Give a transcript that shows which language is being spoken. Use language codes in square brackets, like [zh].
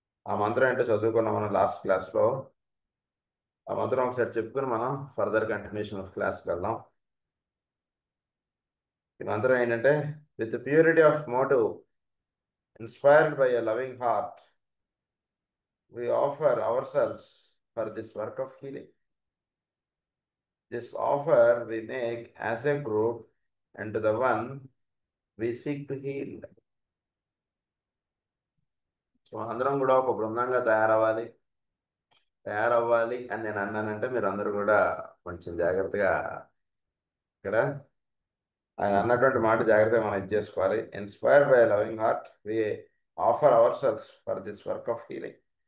[te] ఆ మంత్రం ఏంటో చదువుకున్నాం మనం లాస్ట్ క్లాస్లో. ఆ మంత్రం ఒకసారి చెప్పుకుని మనం ఫర్దర్ కంటిన్యూషన్ ఆఫ్ క్లాస్కి వెళ్దాం. ఈ మంత్రం ఏంటంటే, [en] With purity of motive inspired by a loving heart we offer ourselves for this work of healing. This offer we make as a group and to the one we seek to heal. [te] So అందరం కూడా ఒక బృందంగా తయారవ్వాలి అని నేను అన్నానంటే మీరు అందరూ కూడా కొంచెం జాగ్రత్తగా ఇక్కడ ఆయన అన్నటువంటి మాట జాగ్రత్తగా మనం ఇది చేసుకోవాలి. [en] Inspired by loving heart we offer ourselves for this work of healing.